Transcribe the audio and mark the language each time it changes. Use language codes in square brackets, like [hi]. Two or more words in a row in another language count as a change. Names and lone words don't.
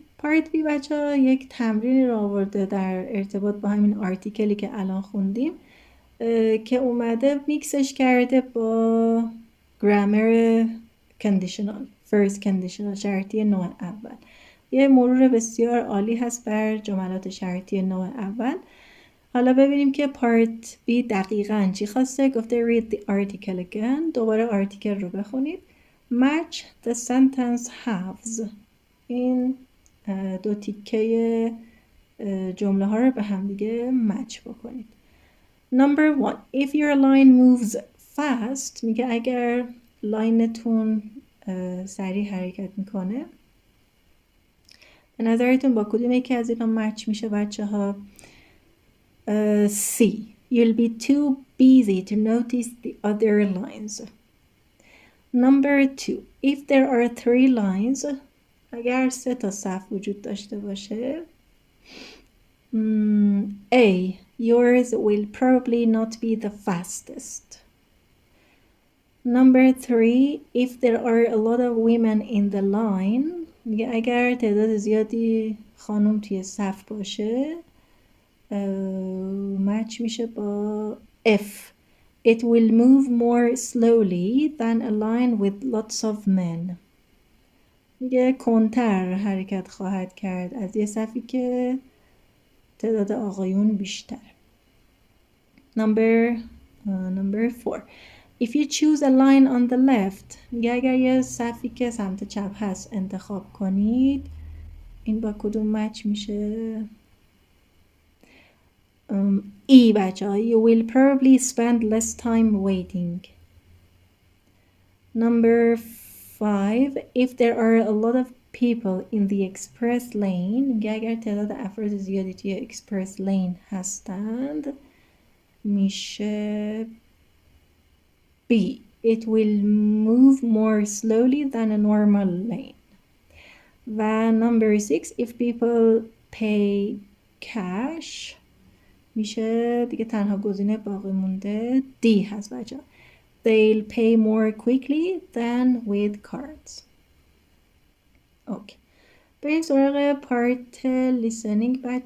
[fa] پارت B بچه ها یک تمرینی رو آورده در ارتباط با همین آرتیکلی که الان خوندیم که اومده میکسش کرده با [en] grammar conditional, first conditional, [fa] شرطی نوع اول. یه مرور بسیار عالی هست بر جملات شرطی نوع اول. حالا ببینیم که پارت B دقیقاً چی خواسته. [en] گفته read the article again. [fa] دوباره آرتیکل رو بخونید. [en] Match the sentence halves. [fa] این دو تیکه جمله ها رو به هم دیگه مچ بکنید. [en] Number 1, if your line moves fast, [fa] میگه اگر لاینتون سریع حرکت میکنه، به نظرتون با کدوم یکی از اینا مچ میشه بچه ها؟ [en] C. You'll be too busy to notice the other lines. Number 2, if there are 3 lines, [fa] اگر 3 تا صف وجود داشته باشه، [en] A. Yours will probably not be the fastest. Number 3, if there are a lot of women in the line, [fa] میگه اگر تعداد زیادی خانم توی صف باشه مچ میشه با F. [en] It will move more slowly than a line with lots of men. [fa] میگه کنتر حرکت خواهد کرد از یه صفی که تعداد آقایون بیشتر. [en] Number 4, if you choose a line on the left, [fa] میگه اگر یه صفی که سمت چپ هست انتخاب کنید، این با کدوم مچ میشه؟ E بچه ها. [en] You will probably spend less time waiting. Number 5, if there are a lot of people in the express lane, [fa] میگه اگر تعداد افراد زیادی توی [en] express lane [fa] هستند میشه B. [en] It will move more slowly than a normal lane. [fa] و [en] number 6, if people pay cash [fa] میشه دیگه تنها گزینه باقی مونده D هست بچه. [en] They'll pay more quickly than with cards. [fa] اوکی. بریم سراغ پارت listening بچه ها.